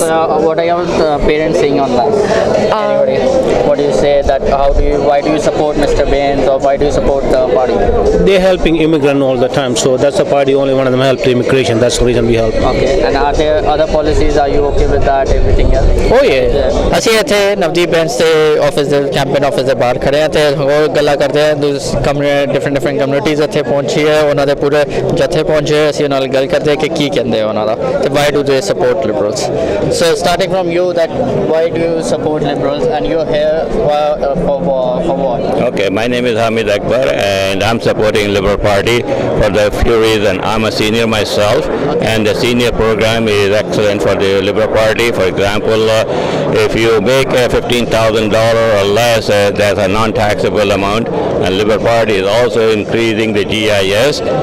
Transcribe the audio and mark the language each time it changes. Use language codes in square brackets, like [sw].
[en] So, what are your parents saying on that? Anybody? What do you say that? Why do you support Mr. Bains, or why do you support the party? They're helping immigrant all the time, so that's the party. Only one of them helped immigration. That's the reason we help. Okay. And are there other policies? Are you okay with that? Everything else? Oh yeah. [pa] ਅਸੀਂ ਇੱਥੇ ਨਵਦੀਪ ਬੈਂਸ ਦੇ office ਦੇ campaign office ਦੇ ਬਾਹਰ ਖੜੇ ਹਾਂ ਤੇ ਹੋਰ ਗੱਲਾਂ ਕਰਦੇ ਹਾਂ ਡਿਫਰੈਂਟ ਕਮਿਊਨਿਟੀਜ਼ ਇੱਥੇ ਪਹੁੰਚੀ ਹੈ ਉਹਨਾਂ ਦੇ ਪੂਰੇ ਜੱਥੇ ਪਹੁੰਚੇ ਅਸੀਂ ਉਹਨਾਂ ਨਾਲ ਗੱਲ ਕਰਦੇ ਹਾਂ ਕਿ ਕੀ ਕਹਿੰਦੇ ਆ ਉਹਨਾਂ ਦਾ ਤੇ [en] Why do they support liberals so starting from you that why do you support liberals and you are here for what? Okay, my name is Hamid Akbar and I'm supporting Liberal Party for the few reasons. I'm a senior myself, and the senior program is excellent for the Liberal Party. For example, if you make $15,000 or less, that's a non-taxable amount, and Liberal Party is also increasing the GIS.